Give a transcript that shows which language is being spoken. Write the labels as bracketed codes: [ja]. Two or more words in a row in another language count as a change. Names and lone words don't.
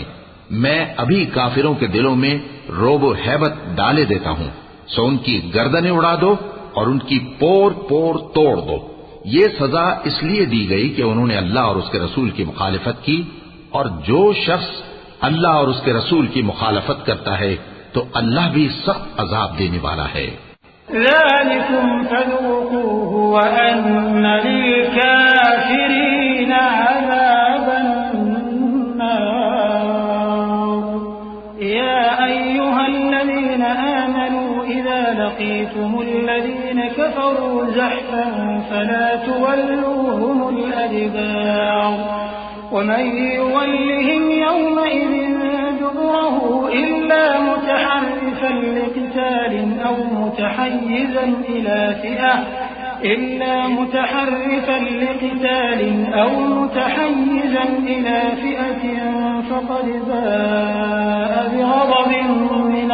[ur] میں ابھی کافروں کے دلوں میں رعب و ہیبت ڈالے دیتا ہوں، سو ان کی گردنیں اڑا دو اور ان کی پور پور توڑ دو. یہ سزا اس لیے دی گئی کہ انہوں نے اللہ اور اس کے رسول کی مخالفت کی، اور جو شخص اللہ اور اس کے رسول کی مخالفت کرتا ہے تو اللہ بھی سخت عذاب دینے والا ہے. [ar] ذلكم فذوقوه وأن للكافرين عذاب النار. يا أيها الذين آمنوا إذا لقيتم الذين كفروا زحفا فلا تولوهم الأدبار ومن يولهم يومئذ دبره إلا متحرفا لقتال أو متحيزا إلى فئة فقد باء بغضب من